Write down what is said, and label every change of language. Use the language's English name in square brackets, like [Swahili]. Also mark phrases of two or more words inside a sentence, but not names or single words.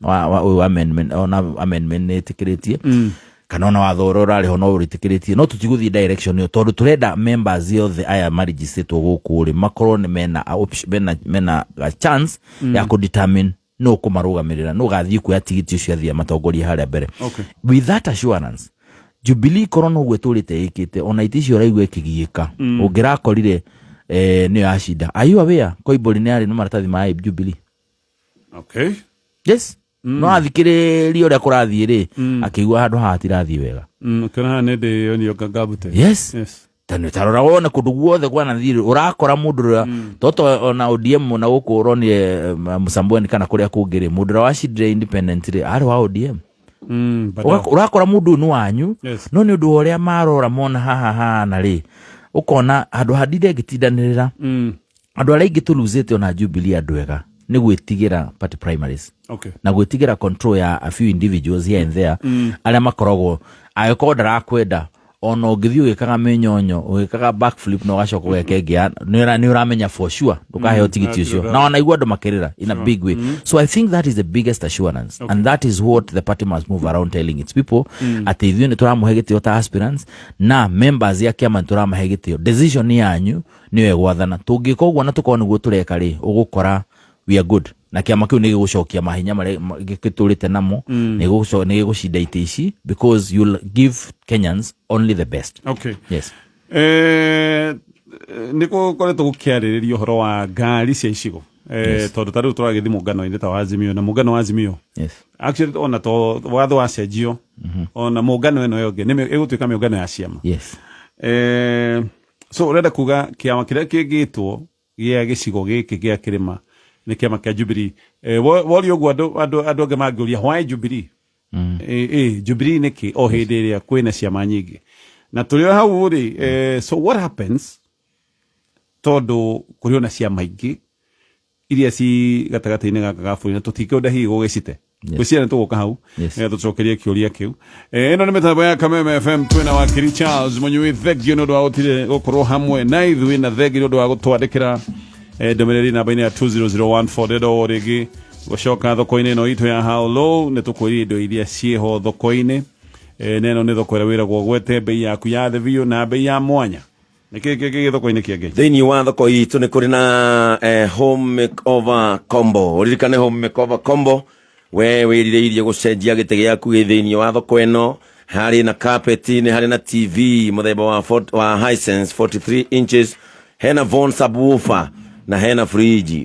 [Kikuyu] amendment nĩ ĩtĩkĩrĩtie kana ona watho ũrĩa ũrarĩ ho no ũrĩtĩkĩrĩtie no tũtigũthiĩ direction ĩyo tondũ tũrenda members yothe aya maregistrĩtwo gũkũ rĩ makorwo nĩ mena chance ya kũdetermine no kũmarũgamĩrĩra no gathiĩ kuoya tigiti ũcio athiĩ matongoria harĩa mbere [English] with that assurance [Kikuyu] Jubilee korwo no gwĩtũrĩte ĩkĩte ona iti icio ũraigua ĩkĩgiĩka ũngĩrakorire nĩyo yacinda [English] are you aware [Kikuyu] Koimbũri nĩ arĩ na maratathi ma Jubilee yes no athikĩrĩria ũrĩa kũrathiĩ rĩ akĩigua handũ haha tirathiĩ wega kana nĩ ndĩ yonio Gambute yes tani tarora wona kũndũ guothe kwana thirĩ ũrakora mũndũ ũrĩa toto ona ODM na gũkũ ũronire Msambweni kana kũrĩa kũngĩ mũndũ ũrĩa wacindire independent rĩ arĩ wa ODM ũrakora mũndũ nĩ wanyu no nĩ ũndũ ũrĩa marora mona haha na rĩ ũkona handũ handire ngĩtindanĩrĩra andũ arĩa ingĩ tũluzĩte ona Jubilee andũ ega nĩ gwĩtigĩra [English] party primaries [Kikuyu] na gwĩtigĩra control ya [English] a few individuals here and there [Kikuyu] arĩa makoragwo agĩkorwo ndarakwenda ono githio gikaga menyonyo ugikaga backflip no gacoka ugekengea ni uramenya [English] for sure [Kikuyu] ndukaheo tigiti ucio na wanaigua ndo makirira [English] in a big way. So I think that is the biggest assurance, and that is what the party must move around telling its people [Kikuyu] ati ithuĩ nĩ tũramũhe ta aspirants na members ya kĩama nĩ tũramahe gĩtĩo. Decision yanyu nĩyo ĩgwathana. Tũngĩka ũguo na tũkorwo nĩguo tũreka rĩ ũgũkora [English] we are good [Kikuyu] na kĩama kĩu nĩ gĩgũcokia mahinya marĩa gĩtũrĩte namo nĩ gĩgũcinda itĩ ici [English] because you'll give Kenyans only the best. Okay. Yes. [Kikuyu] Nĩko koretwo gũkĩarĩrĩrio ũhoro wa ngari cia icigo tondũ tarĩu tũragĩthi mũngano-inĩ ta wa Azimio na mũngano wa Azimio. [English] Yes. [Kikuyu] Actually ona to watho wa cenjio ona mũngano ĩno yongĩ nĩ ĩgũtuĩka mĩũngano ya ciama. [English] Yes. [Kikuyu] So ũrenda kuga kĩama kĩrĩa kĩngĩtwo gĩa gĩcigo gĩkĩ gĩa kĩrĩma nĩ kĩama kĩa Jubilee. Worio guo andũ angĩ mangĩũria why Jubilee? Jubilee nĩkĩ o hĩndĩ ĩrĩa kwĩna ciama nyingĩ na tũrĩ hau rĩ. [English] So what happens [Kikuyu] tondũ kũrĩ ona ciama ingĩ iria ci gatagata-inĩ gaka ga bũrũri na tũtingĩenda hihi gũgĩcite gwĩciria nĩ tũgũka hau tũcokerie kĩũria kĩu. Ĩno nĩ mĩtambo ya Kameme FM. Twĩna Wakili Charles Munyui, thengio nĩ ũndũ wa gũkorwo hamwe na ithuĩ na thengio nĩ ũndũ wa gũtwandĩkĩra ndũmĩrĩri namba-inĩ ya 20014 ndenda o rĩngĩ gũcoka thoko-inĩ ĩno itũ ya [English] how low [Kikuyu] nĩ tũkwĩrire indo iria ciĩho thoko-inĩ. Neno nĩ thoko ĩrĩa wĩragwo gwete bei yaku ya [English] the view [Kikuyu] na bei ya mwanya. Nĩkĩ thoko-inĩ kĩngĩ thĩinĩ wa thoko itũ nĩ kũrĩ na [English] home makeover combo. [Kikuyu] Ũririkane [English] home makeover combo [Kikuyu] we wĩrirĩirie gũcenjia gĩtĩ gĩaku gĩ thĩinĩ wa thoko ĩno. Harĩ na carpet, nĩ harĩ na TV mũthemba wa Hisense 43 inches, hena Von subwoofer na hena fridge.